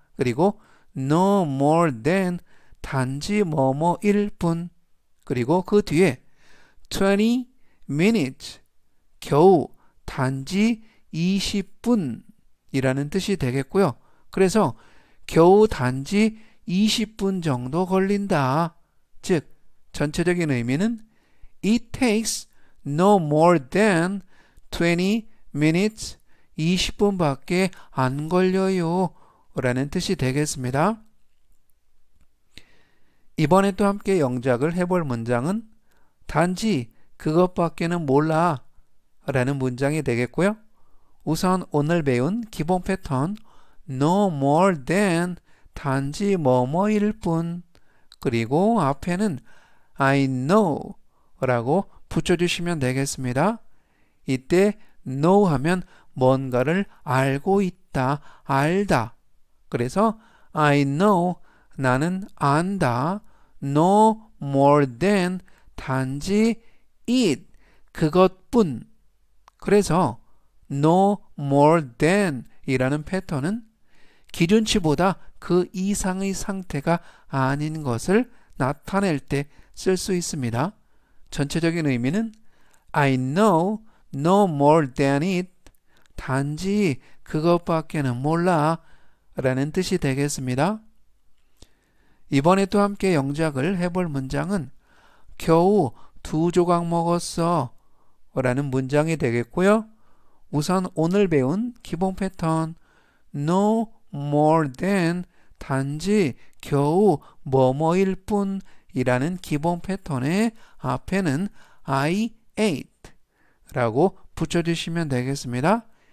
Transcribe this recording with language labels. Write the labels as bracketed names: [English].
[Korean] 그리고 [English] no more than [Korean] 단지 뭐뭐일 뿐 그리고 그 뒤에 20 minutes 겨우 단지 20분 이라는 뜻이 되겠고요. 그래서 겨우 단지 20분 정도 걸린다. 즉, 전체적인 의미는 [English] It takes no more than 20 minutes. [Korean] 20분밖에 안 걸려요. 라는 뜻이 되겠습니다. 이번에 또 함께 영작을 해볼 문장은 단지 그것밖에는 몰라 라는 문장이 되겠고요. 우선 오늘 배운 기본 패턴 no more than 단지 뭐뭐일 뿐, 그리고 앞에는 [English] I know [Korean] 라고 붙여주시면 되겠습니다. 이때 know 하면 뭔가를 알고 있다, 알다. 그래서 [English] I know [Korean] 나는 안다. [English] no more than 단지 it 그것뿐. [Korean] 그래서 no more than 이라는 패턴은 기준치보다 그 이상의 상태가 아닌 것을 나타낼 때 쓸 수 있습니다. 전체적인 의미는 [English] I know no more than it. [Korean] 단지 그것밖에는 몰라 라는 뜻이 되겠습니다. 이번에 또 함께 영작을 해볼 문장은 겨우 2조각 먹었어 라는 문장이 되겠고요. 우선 오늘 배운 기본 패턴 no more than 단지 겨우 뭐뭐일 뿐 이라는 기본 패턴의 앞에는 [English] I ate [Korean] 라고 붙여주시면 되겠습니다.